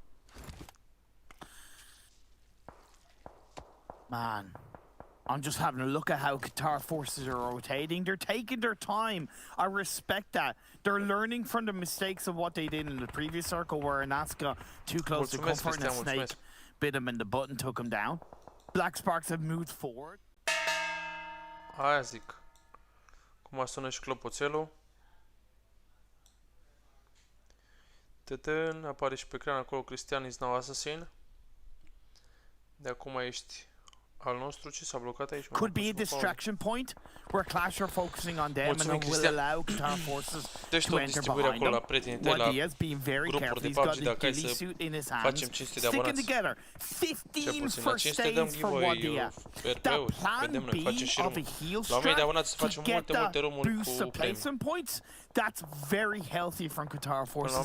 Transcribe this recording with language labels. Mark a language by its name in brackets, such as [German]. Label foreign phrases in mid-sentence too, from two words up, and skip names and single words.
[English] Man, I'm just having a look at how Qatar Forces are rotating. They're taking their time. I respect that. They're learning from the mistakes of what they did in the previous circle where Anaska too close to comfort and a snake bit him in the butt and took him down. Black Sparks have moved forward. [Romanian] Aia zic. Cum sună și clopoțelul. Tătân, apare și pe ecran acolo Cristian [English] is now assassin. [Romanian] De acum ești al nostru. Ce s-a blocat aici? [English] Could be a distraction point where Clash are focusing on them and will allow Qatar Forces to enter behind them. What he has been very careful. He's got the ghillie suit in his hands, sticking together. 15 first aids for Wadia. That plan B of a heal strat to get that boost of placement points, that's very healthy from Qatar Forces.